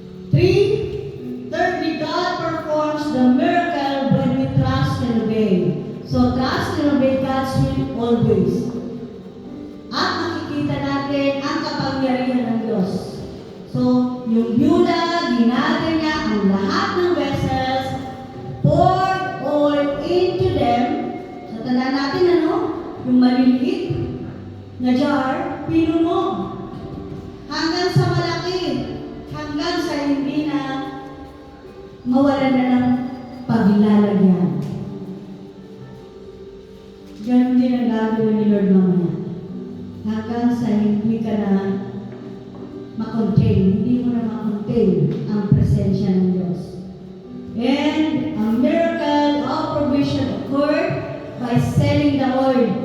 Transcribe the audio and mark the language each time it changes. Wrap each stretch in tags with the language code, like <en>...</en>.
<en>3, thirdly, God performs the miracle when we trust and obey. So, trust and obey God's will always.</en> <tl>At makikita natin ang kapangyarihan ng Diyos. So, yung Yuda, ginagay niya ang lahat ng vessels,</tl> <en>poured oil into them.</en> <tl>So, tandaan natin yung maliliit na jar, pinuno. Hanggang sa malaki, hanggang sa hindi na mawalan na ng paglalagyan. Ganun din ang gagawin ni Lord mamaya. Hanggang sa hindi ka na makontain, hindi mo na makontain ang presensya ng Diyos.</tl> <en>And a miracle of provision occurred by selling the oil.</en>